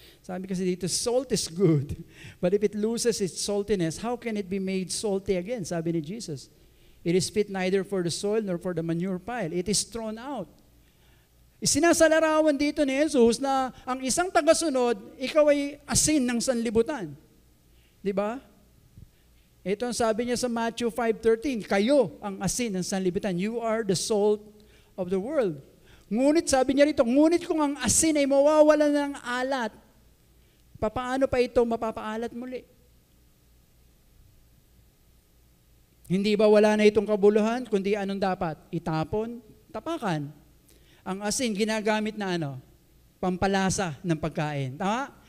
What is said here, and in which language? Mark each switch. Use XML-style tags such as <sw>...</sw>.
<tl>Sabi kasi dito,</tl> <en>salt is good. But if it loses its saltiness, how can it be made salty again?</en> <tl>Sabi ni Jesus.</tl> <en>It is fit neither for the soil nor for the manure pile. It is thrown out.</en> <tl>Isinasalarawan dito ni Jesus na ang isang tagasunod, ikaw ay asin ng sanlibutan. Di ba? Ito ang sabi niya sa Matthew 5:13, kayo ang asin ng sanlibutan.</tl> <en>You are the salt of the world.</en> <tl>Ngunit sabi niya rito, ngunit kung ang asin ay mawawala ng alat, papaano pa ito mapapaalat muli? Hindi ba wala na itong kabuluhan, kundi anong dapat? Itapon, tapakan. Ang asin, ginagamit na pampalasa ng pagkain. Tama?</tl>